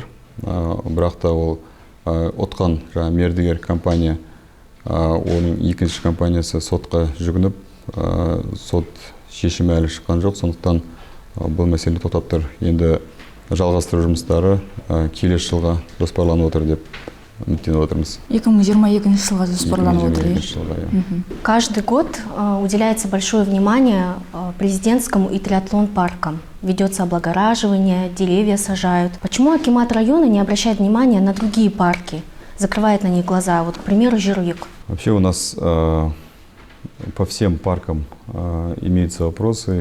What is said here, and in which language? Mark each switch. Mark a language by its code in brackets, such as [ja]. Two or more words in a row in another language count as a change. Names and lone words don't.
[kk] Бірақ та ол отқан мердігер компания, оның екінші компаниясы сотқа жүгініп, сот шешімі әлі шыққан жоқ. Сондықтан бұл мәселе тоқтап тұр. Енді жалғастыру жұмыстары келесі жылға жоспарланып отыр деп үміттеніп отырмыз. 2022 жылға жоспарланып отыр. [ru] Каждый год уделяется большое внимание президентскому и триатлон-паркам. Ведется облагораживание, деревья сажают. Почему акимат района не обращает внимания на другие парки, закрывает на них глаза? Вот, к примеру, Жируйык. Вообще у нас по всем паркам имеются вопросы.